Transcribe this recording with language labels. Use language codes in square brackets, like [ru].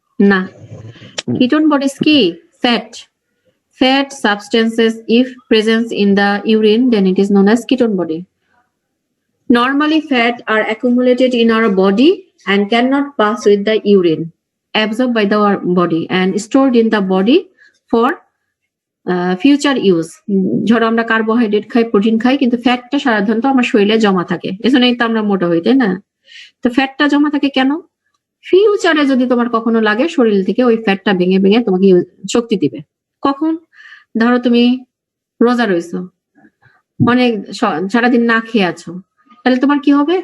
[bn] না, ketone bodies কি? [en] Fat substances if present in the urine, then it is known as ketone body. Normally fat are accumulated in our body and cannot pass with the urine. absorbed by the body and stored in the body for future use. [bn] ধরো আমরা carbohydrate খাই, protein খাই, কিন্তু ফ্যাটটা সাধারণত আমার শরীরে জমা থাকে, এজন্যই তো আমরা মোটা হই, তাই না? তো ফ্যাটটা জমা থাকে কেন? ফিউচারে যদি তোমার কখনো লাগে, শরীর থেকে ওই ফ্যাটটা ভেঙে ভেঙে তোমাকে শক্তি দিবে। কখন? ধরো তুমি রোজা রয়েছো, অনেক সারাদিন না খেয়ে আছো, তাহলে তোমার কি হবে?